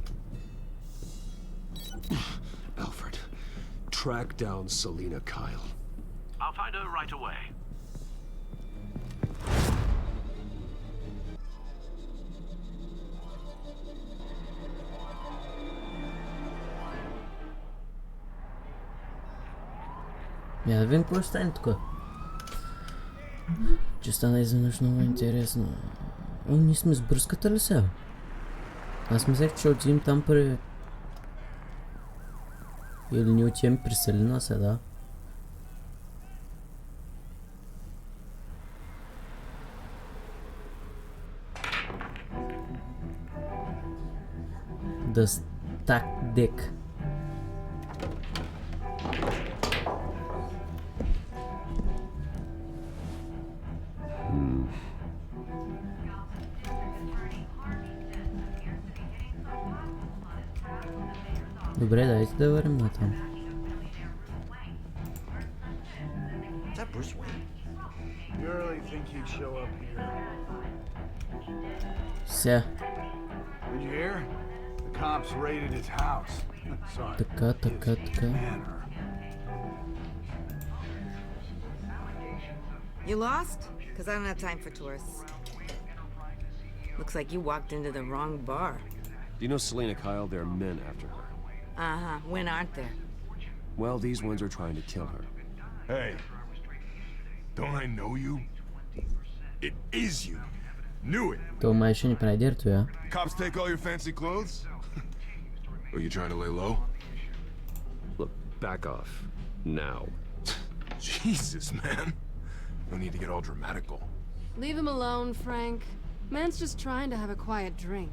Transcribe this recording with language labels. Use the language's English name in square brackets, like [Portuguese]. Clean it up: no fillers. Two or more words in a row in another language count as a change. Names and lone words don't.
[English] Alfred, track down Selina Kyle. I'll find her right away. [Bulgarian] Я да видим какво ще стане тук. Че стана изведнъж много интересно. О, ние сме с бръската ли сега? Аз мислех, че отидем там при... Или ни отидем при Селина сега. [English] The stack deck. [Bulgarian] Добре, дайте да върнем на там. Ся. Така. [English] You lost? Because I don't have time for tourists. Looks like you walked into the wrong bar. Do you know Selina Kyle? There are men after her. Uh-huh. When aren't there? Well, these ones are trying to kill her. Hey, don't I know you? It is you. Knew it. [Bulgarian] То май ще ни прави дирто, я. [English] Cops take all your fancy clothes? Are you trying to lay low? Look, back off. Now. Jesus, man. No need to get all dramatical. Leave him alone, Frank. Man's just trying to have a quiet drink.